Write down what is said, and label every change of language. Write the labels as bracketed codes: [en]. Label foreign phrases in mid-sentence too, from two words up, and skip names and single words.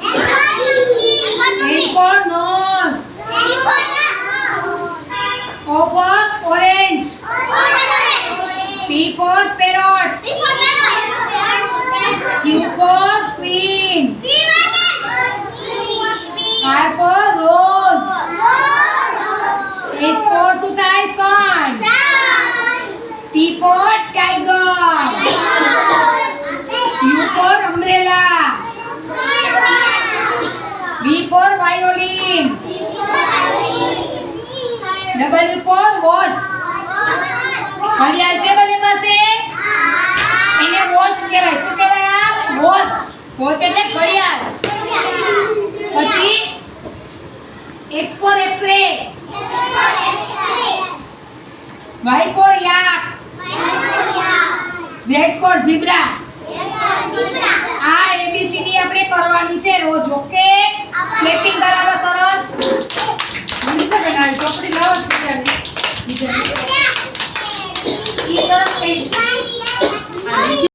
[en] N for nose. O for orange. P for parrot. Q for queen. R for rose. S for [gu] શું થાય? [en] sun. T for tiger. U for umbrella. V for violin. W for watch. [gu] ઘડિયાળ છે બધી પાસે? એને વોચ કહેવાય. શું કહેવાય? વોચ. વોચ એટલે ઘડિયાળ. પછી [en] X for X-ray. Y for yak. Z for zebra. [gu] આ ABCD આપણે કરવાની છે રોજ. ઓકે, ક્લેપિંગ કરાવો સરસ. નીચે બનાવી ચોપડી લાવો બીજાની. ઈ સરસ